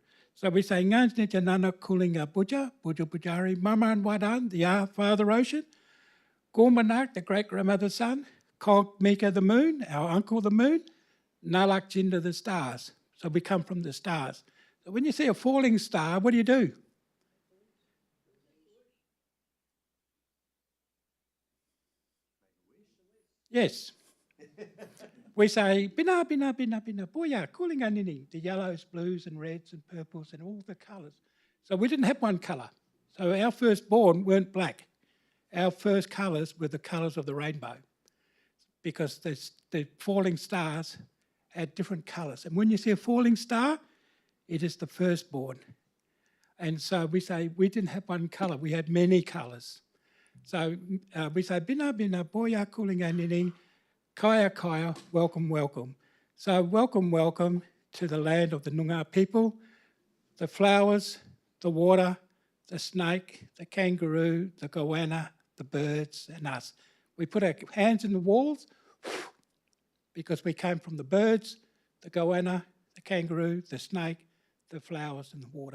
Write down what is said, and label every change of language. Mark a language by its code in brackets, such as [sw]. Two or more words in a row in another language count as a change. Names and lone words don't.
[en] So we say, [nys] Nganj Nija Nanuk Coolinga Buja, Buja Bujari, [en] Mama and Wadan, the Father Ocean, Gormanak, the great-grandmother's son, [nys] Kog Mika [en] the moon, our uncle the moon, [nys] Nalak Jinda [en] the stars. So we come from the stars. So when you see a falling star, what do? Yes. We say, [nys] bina, bina, bina, bina, boya, coolinga nini, [en] the yellows, blues and reds and purples and all the colours. So we didn't have one colour. So our firstborn weren't black. Our first colours were the colours of the rainbow because the falling stars had different colours. And when you see a falling star, it is the firstborn. And so we say we didn't have one colour, we had many colours. So we say, [nys] bina, bina, boya, coolinga nini, Kaya Kaya, [en] welcome, welcome. So welcome to the land of the Noongar people, the flowers, the water, the snake, the kangaroo, the goanna, the birds and us. We put our hands in the walls because we came from the birds, the goanna, the kangaroo, the snake, the flowers and the water.